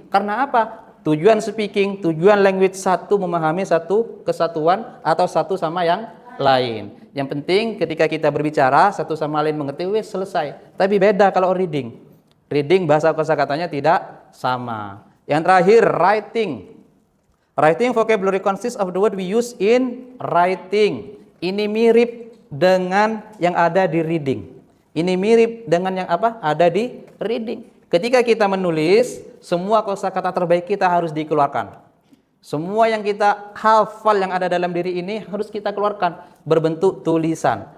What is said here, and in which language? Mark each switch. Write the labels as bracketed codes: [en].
[id] Karena apa? Tujuan speaking, tujuan language satu, memahami satu kesatuan atau satu sama yang lain. Yang penting ketika kita berbicara satu sama lain mengerti, wes selesai. Tapi beda kalau reading. Reading bahasa kosakatanya tidak sama. Yang terakhir, writing. [en] Writing vocabulary consists of the word we use in writing. [id] Ini mirip dengan yang ada di reading. Ini mirip dengan yang apa? Ada di reading. Ketika kita menulis, semua kosakata terbaik kita harus dikeluarkan. Semua yang kita hafal yang ada dalam diri ini harus kita keluarkan berbentuk tulisan.